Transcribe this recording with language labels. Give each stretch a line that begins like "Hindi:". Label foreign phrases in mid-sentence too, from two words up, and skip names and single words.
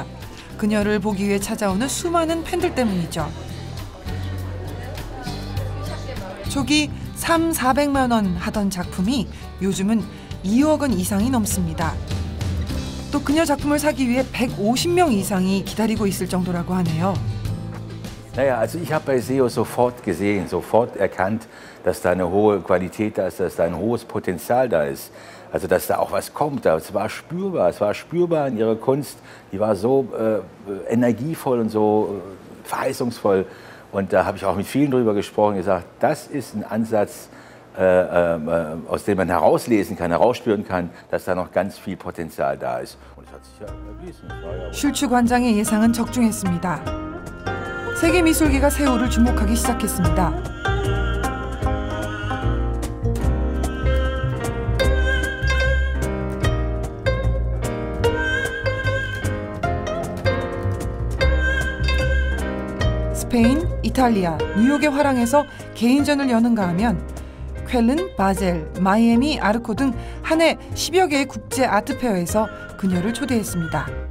Korean: 그녀를 보기 위해 찾아오는 수많은 팬들 때문이죠. 초기 300~400만 원 하던 작품이 요즘은 2억 원 이상이 넘습니다. 또 그녀 작품을 사기 위해 150명 이상이 기다리고 있을 정도라고 하네요.
German: Naja, also ich habe bei SEO sofort gesehen, sofort erkannt, dass da eine hohe Qualität da ist, dass da ein hohes Potenzial da ist. Also dass da auch was kommt. Es war spürbar in ihrer Kunst. Die war so energievoll und so verheißungsvoll. Und da habe ich auch mit vielen drüber gesprochen und gesagt, das ist ein Ansatz, aus dem man herauslesen kann, herausspüren kann, dass da noch ganz viel Potenzial da ist. Und das hat sich ja erwiesen.
Korean: 슐츠 관장의 예상은 적중했습니다. 세계 미술계가 세호를 주목하기 시작했습니다. 스페인, 이탈리아, 뉴욕의 화랑에서 개인전을 여는가 하면 쾰른, 바젤, 마이애미, 아르코 등 한 해 10여 개의 국제 아트페어에서 그녀를 초대했습니다.